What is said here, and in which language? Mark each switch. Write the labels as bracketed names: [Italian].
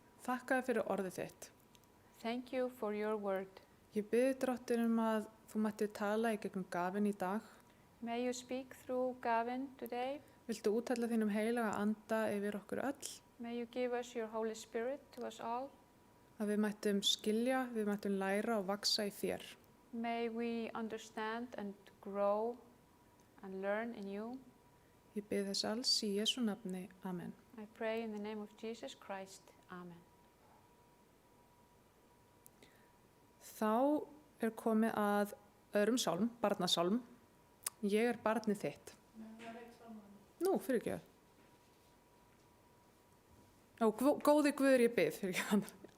[Icelandic] þakka þér fyrir orðið þitt. [English] thank you for your word. [Icelandic] Ég biði Drottin að þú mættir tala í gegnum Gavin í dag. [English] May you speak through Gavin today. [Icelandic] Viltu úthella þínum heilaga anda yfir okkur öll, [English] May you give us your Holy Spirit to us all. [Icelandic] að við mættum skilja, við mættum læra og vaksa í þér. [English] May we understand and grow and learn in you. [Icelandic] Ég bið þess alls í Jesú nafni. Amen. [English] I pray in the name of Jesus Christ. Amen. [Icelandic] Þá komið að öðrum sálm, barnasálm. Ég barnið þitt. Nú, fyrirgefðu. Góði Guður ég bið, fyrirgefðu.